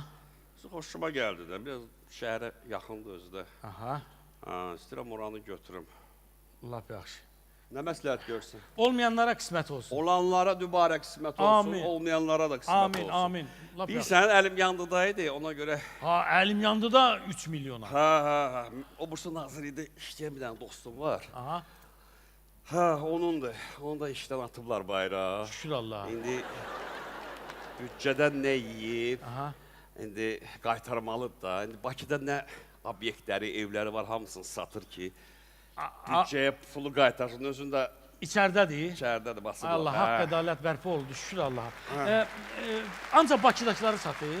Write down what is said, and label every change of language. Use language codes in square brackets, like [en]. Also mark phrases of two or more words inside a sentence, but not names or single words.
[az] Xoşuma gəldi də, biraz şəhərə yaxındır özü də. aha, İstəyirəm oranı götürüm. lap yaxşı. Nə məsləhət görsən? Olmayanlara qismət olsun. Olanlara dübarə qismət olsun, Amin. olmayanlara da qismət Amin, olsun. amin. Lap yaxşı. Bilsən, əlim yandıdaydı, ona görə... Ha, əlim yandı da 3 milyona. Ha. [tr] O bursa Nazırı'da işleyen bir tane dostum var. [az] Aha, Ha, onundur. Onu da işten atıblar bayrağı. şükür Allah'a. İndi bütçeden ne yiyip, Aha. indi qaytarmalıdır da. İndi Bakıda nə obyektləri, evləri var, hamısını satır ki, bütçəyə pulu qaytarsın. Özündə İçərdədir. içəridədir, basıb. Allah, haqq ədalət bərpa oldu, şükür Allah'a. Ancaq Bakıdakıları satır.